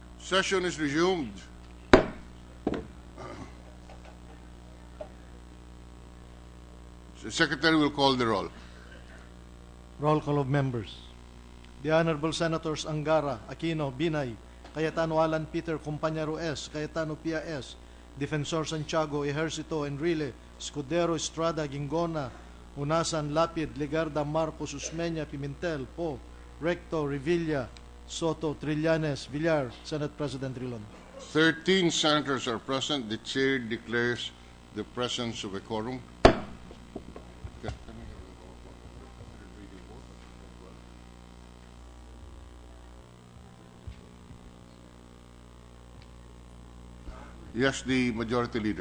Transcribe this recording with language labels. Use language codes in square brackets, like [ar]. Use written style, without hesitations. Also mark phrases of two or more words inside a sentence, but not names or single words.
[en] Session is resumed. The Secretary will call the roll. Roll call of members. The Honorable Senators Angara, Aquino, Binay, Cayetano Alan Peter, Compañero S, Cayetano Pia S, Defensor Santiago, Ejercito, Enrile, Escudero, Estrada, Gingona, Unasan, Lapid, Legarda, Marcos, Usmeña, Pimentel, Po, Recto, Revilla, Soto, Trillanes, Villar, Senate President Rilon. 13 senators are present. The chair declares the presence of a quorum. Yes, the Majority Leader.